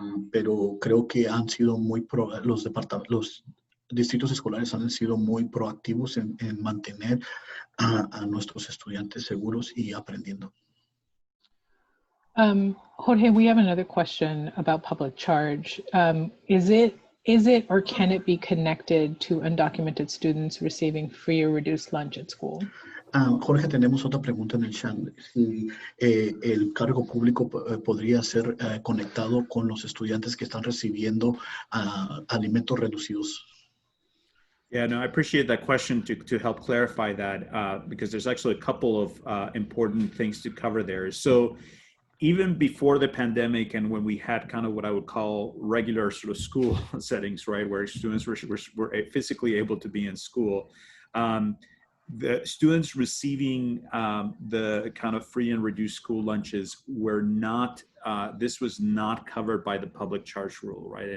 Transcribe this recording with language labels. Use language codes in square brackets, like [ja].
[es] Pero creo que han sido los distritos escolares han sido muy proactivos en mantener a nuestros estudiantes seguros y aprendiendo. [en] Jorge, we have another question about public charge. Is it or can it be connected to undocumented students receiving free or reduced lunch at school? [es] Jorge, tenemos otra pregunta en el chat. Si el cargo público podría ser conectado con los estudiantes que están recibiendo alimentos reducidos. [en] Yeah, no, I appreciate that question to help clarify that because there's actually a couple of important things to cover there. So even before the pandemic and when we had kind of what I would call regular sort of school settings, right, where students were physically able to be in school, the students receiving the kind of free and reduced school lunches were not, this was not covered by the public charge rule, right?